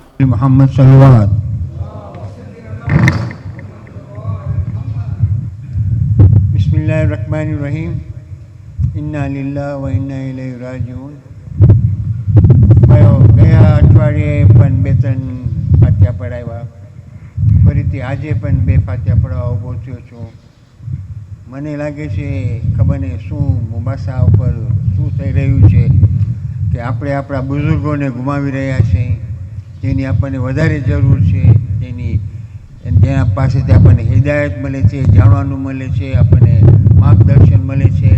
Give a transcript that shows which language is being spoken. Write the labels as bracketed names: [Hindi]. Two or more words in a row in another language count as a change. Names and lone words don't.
[Arabic] محمد صلى الله بسم الله الرحمن الرحيم إنا لله وإنا إليه راجعون. [Gujarati] ગયા અઠવાડિયે પણ 2-3 ફાતિહા પઢાવ્યા, ફરીથી આજે પણ 2 ફાતિહા પઢાવવા ઊભો થયો છું. મને લાગે છે ખબર નહીં શું મુંબાસા ઉપર શું થઈ રહ્યું છે કે આપણે આપણા બુઝુર્ગોને ગુમાવી રહ્યા છીએ, જેની આપણને વધારે જરૂર છે, જેના પાસેથી આપણને હિદાયત મળે છે, જાણવાનું મળે છે, આપણને માર્ગદર્શન મળે છે.